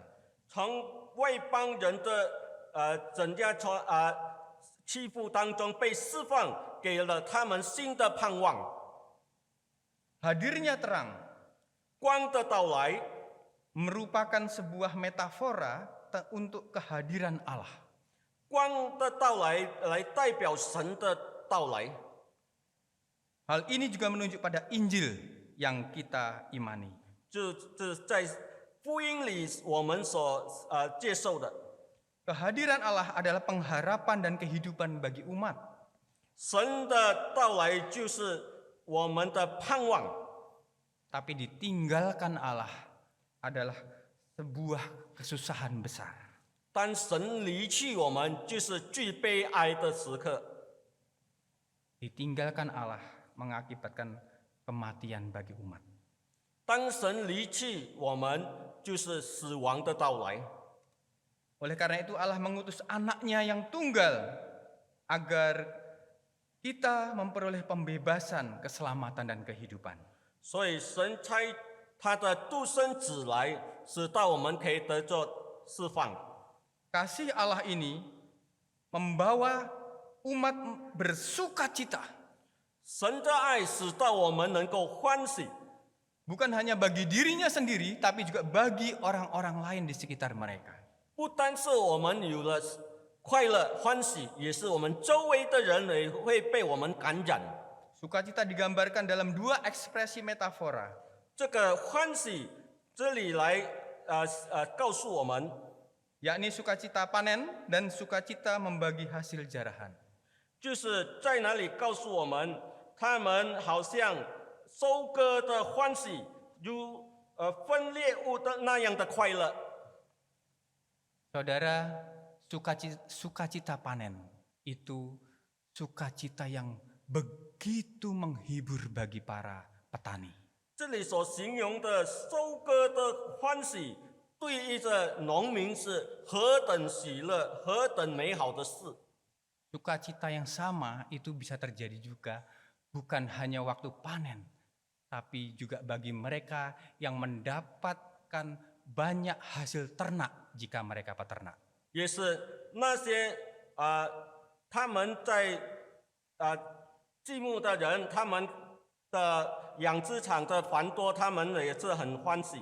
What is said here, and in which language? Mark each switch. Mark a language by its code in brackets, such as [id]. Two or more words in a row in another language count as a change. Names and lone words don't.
[zh] 从外邦人的整个欺负当中被释放，给了他们新的盼望。 [id] Hadirnya terang [zh] 光的到来 [id] merupakan sebuah metafora untuk kehadiran Allah. [zh] 光的到来来代表神的到来。 [id] Hal ini juga menunjuk pada Injil yang kita imani. [zh] 这在福音里我们所接受的。 [id] Kehadiran Allah adalah pengharapan dan kehidupan bagi umat. [zh] 神的到来就是我们的盼望， [id] Tapi ditinggalkan Allah adalah sebuah kesusahan besar. [zh] 当神离去我们，就是最悲哀的时刻。 [id] Ditinggalkan Allah mengakibatkan kematian bagi umat. [zh] 当神离去我们，就是死亡的到来。 [id] Oleh karena itu Allah mengutus anaknya yang tunggal agar kita memperoleh pembebasan, keselamatan dan kehidupan. [zh] 所以神差他的独生子来，使到我们可以得着释放。 [id] Kasih Allah ini membawa umat bersukacita. [zh] 神的爱使到我们能够欢喜， [id] Bukan hanya bagi dirinya sendiri, tapi juga bagi orang-orang lain di sekitar mereka. [zh] 不单是我们有了快乐欢喜，也是我们周围的人也会被我们感染。 [id] Sukacita digambarkan dalam dua ekspresi metafora. [zh] 这个欢喜这里来告诉我们， [id] yakni sukacita panen dan sukacita membagi hasil jarahan. [zh] 就是在哪里告诉我们，他们好像收割的欢喜，如分猎物的那样的快乐。 [id] Saudara, sukacita panen itu sukacita yang begitu menghibur bagi para petani. [zh] 这里所形容的收割的欢喜，对于这农民是何等喜乐、何等美好的事。 [id] Sukacita yang sama itu bisa terjadi juga bukan hanya waktu panen, tapi juga bagi mereka yang mendapatkan banyak hasil ternak jika mereka peternak. [zh] 也是那些他们在祭牧的人，他们的养殖场的繁多，他们也是很欢喜。